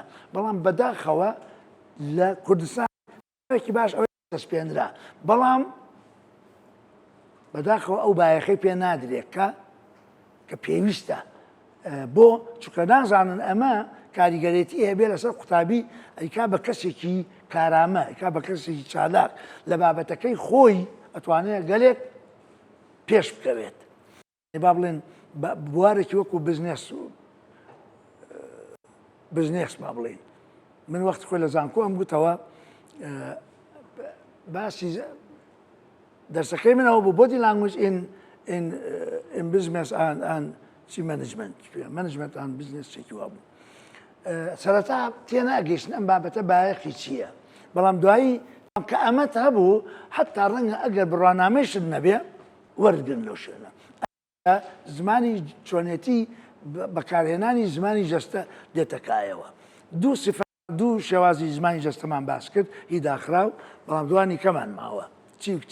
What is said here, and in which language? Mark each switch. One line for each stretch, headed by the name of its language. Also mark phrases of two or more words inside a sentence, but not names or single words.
Central Kurdish: بەڵام بەداخەوە لە کوردستانێکی باش ئەوەی دەستپێنرا بەڵام بەداخەوە ئەو بایەخەی پێ نادرێت کە پێویستە بۆ چونکە نازانن ئەمە کاریگەرێتی هەبێ لەسەر قوتابی ئەیکا بە کەسێکی کارامە ئەیکا بە کەسێکی چالاک لە بابەتەکەی خۆی ئەتوانێت گەلێک پێش بکەوێت با بڵێن بوارێکی وەکو بزنێس با بڵێن من وەختی خۆی لە زانکۆ ئەم گوتەوە باسی دەرسەکەی منەوە بۆ
English: body language in business and management and business
Central Kurdish: چێکی وا بوو سەرەتا تێناگەیشتن ئەم بابەتە بایەخی چییە بەڵام دوایی کە ئەمەت هەبوو حتا ڕەنگە ئەگەر بڕوانامەیشت نەبێ وەرگن لەو شوێنە زمانی چۆنێتی بەکارهێنانی زمانی جەستە دێتەکایەوە دوو شێوازی زمانی جەستەمان باس کرد هی داخراو بەڵام دوانی کەمان ماوە چی